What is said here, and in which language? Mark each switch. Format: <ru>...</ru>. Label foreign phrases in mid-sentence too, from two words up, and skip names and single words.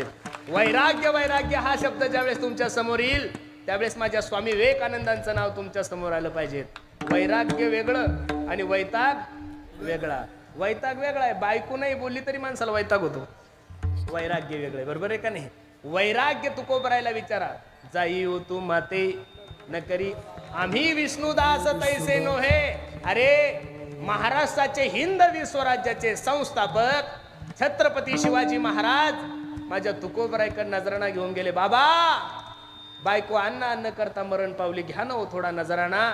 <mr>वैराग्य वैराग्य हा शब्द ज्यावेळेस तुमच्या समोर येईल त्यावेळेस माझ्या स्वामी विवेकानंदांचं नाव तुमच्या समोर आलं पाहिजे. वैराग्य वेगळं आणि वैताग वेगळा. वैताग वेगळा आहे, बायको नाही बोलली तरी माणसाला वैताग होतो. वैराग्य वेगळं, बरोबर आहे का नाही. वैराग्य तुकोबरायला विचारा. जाई हो तू माते न करी आम्ही विष्णुदास तैसे नोहे. अरे, महाराष्ट्राचे हिंदवी स्वराज्याचे संस्थापक छत्रपती शिवाजी महाराज माझ्या तुकोबरायकडे नजराणा घेऊन गेले. बाबा, बायको अन्न करता मरण पावली, घ्या ना हो थोडा नजराणा.</mr>